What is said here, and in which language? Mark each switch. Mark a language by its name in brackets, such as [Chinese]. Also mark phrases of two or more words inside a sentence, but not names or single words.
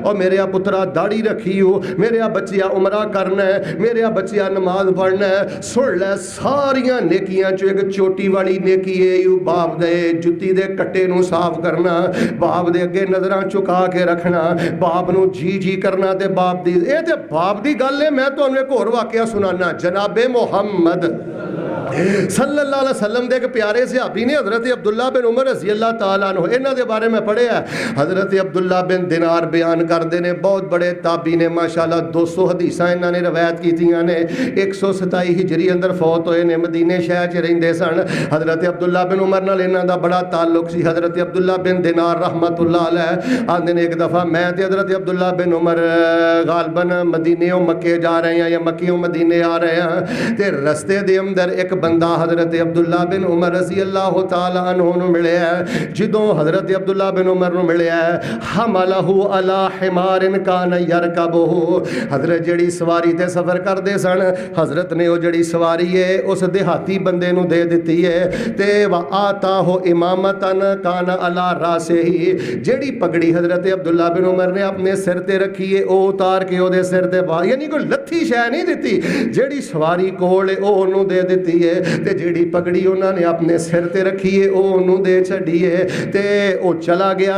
[Punjabi] اور میرے پترا داڑھی رکھی ہو، میرے بچیا عمرہ کرنا ہے، میرے بچیا نماز پڑھنا ہے، سن لے ساریا نیکیاں چو ایک چوٹی والی نیکی ہے باپ دے جتی دے کٹے نو صاف کرنا، باپ دے اگے نظراں جھکا کے رکھنا، باپ نو جی جی کرنا تے باپ دی اے تے باپ دی گل ہے. میں تہانوں ایک ہور واقعہ سنانا، جنابِ محمد [Arabic] صلى الله عليه وسلم [Punjabi] دے ایک پیارے صحابی نے حضرت عبداللہ بن عمر [Arabic] رضي الله تعالى عنه, [Punjabi] انہاں دے بارے میں پڑھیا. [Urdu] حضرت عبداللہ بن دینار بیان کرتے ہیں, [Punjabi] بہت بڑے تابعی نے [Arabic] ما شاء الله, [Punjabi] 200 حدیثاں انہاں نے روایت کیتیاں نے. 127 ہجری اندر فوت ہوئے نے، مدینے شہر چ رہندے سن. حضرت عبداللہ بن عمر نال انہاں دا بڑا تعلق سی۔ حضرت عبداللہ بن دینار [Arabic] رحمة الله عليه [Punjabi] آندے نے ایک دفعہ میں تے حضرت عبداللہ بن عمر غالباً مدینے مکے جا رہے ہیں یا مکیوں مدینے آ رہے ہیں، تے رستے دے اندر ایک بندہ حضرت عبداللہ بن عمر [Arabic] رضي الله تعالى عنه [Punjabi] نوں ملیا. جدوں حضرت عبداللہ بن عمر نوں ملیا, [Arabic] حمله على حمار كان يركبه, [Punjabi] حضرت جہڑی سواری تے سفر کردے سن، حضرت نے وہ جہڑی سواری ہے اس دیہاتی بندے نوں دے دتی ہے. تے [Arabic] وأعطاه عمامة كان على رأسه, [Punjabi] جہڑی پگڑی حضرت عبداللہ بن عمر نے اپنے سر تے رکھی ہے وہ اتار کے اوہدے سر تے پا، یعنی کوئی لتھی شے نہیں دتی، جہڑی سواری کول ہے اونوں دے دتی ہے. ہے تے جہڑی پگڑی انہوں نے اپنے سر تے رکھی ہے وہ انہوں نے دے چھڈی ہے تے وہ چلا گیا.